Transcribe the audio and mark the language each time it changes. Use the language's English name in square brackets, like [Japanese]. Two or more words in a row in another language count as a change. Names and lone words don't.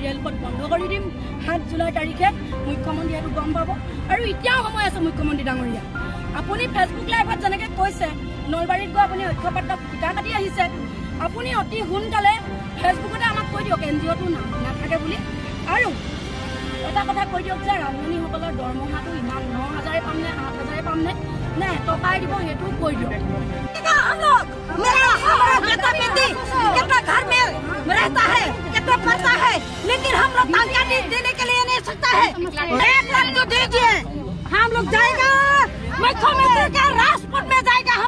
[Assamese] ৰেলপথ বন্ধ কৰি দিম 7 জুলাই তাৰিখে মুখ্যমন্ত্ৰী এইটো গম পাব আৰু এতিয়াও সময় আছে মুখ্যমন্ত্ৰী ডাঙৰীয়া আপুনি ফেচবুক লাইভত যেনেকে কৈছে নলবাৰীত গৈ আপুনি অক্ষপাত্ৰ পিটা কাটি আহিছে আপুনি অতি সোনকালে ফেচবুকতে আমাক কৈ দিয়ক এনজিঅ'টো নাথাকে বুলি আৰু এটা কথা কৈ দিয়ক যে ৰান্ধনীসকলৰ দৰমহাটো ইমান 9,000 পাম নে 8,000 পাম নে টকাই দিব সেইটো কৈ দিয়ক [Hindi] कितना घर में रहता है कितना पड़ता है लेकिन हम लोग तनख्वाह देने के लिए नहीं सकता है 1 लाख तो दीजिए हम लोग जाएगा मुख्यमंत्री का राजपथ में